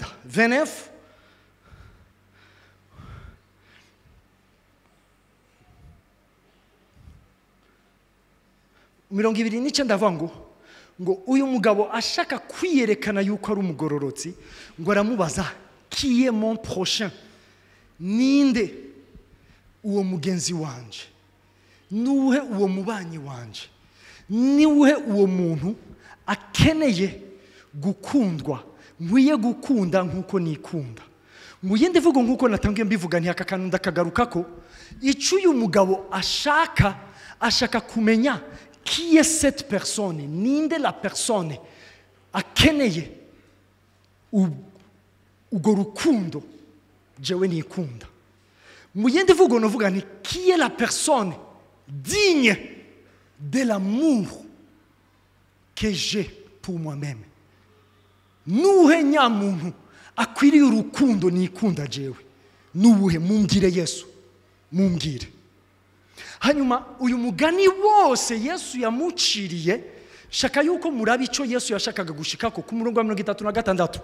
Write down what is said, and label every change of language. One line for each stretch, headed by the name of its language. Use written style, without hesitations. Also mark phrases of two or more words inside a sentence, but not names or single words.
Rundi: 29 29 ndavuga ngo uyu mugabo ashaka kwiyerekana yuko ari umugororotsi, ngo aramubaza
French: qui est mon prochain,
Rundi: ninde uwo mugenzi wanje, nuhe uwo mubanyi wanje, niwe uwo muntu akeneye gukundwa, nkwiye gukunda nkuko nikunda. Mu yindi mvugo nkuko natangiye mbivuga nti aka kantu ndakagaruka ko icyo uyu mugabo ashaka kumenya
French: qui est cette personne,
Rundi: ninde
French: la personne
Rundi: akeneye ugo rukundo jewe nikunda. Mu yindi mvugo novuga ni
French: qui est la personne digne de l'amour que j'ai pour moi-même.
Rundi: Nuhe nyamuntu akwiriye urukundo nikunda jewe, nuhe? Mumbwire Yesu, mumbwire. Hanyuma uyu mugani wose Yesu yamuciriye, shaka yuko murabi ico Yesu yashakaga gushikako ku murongo wa 36.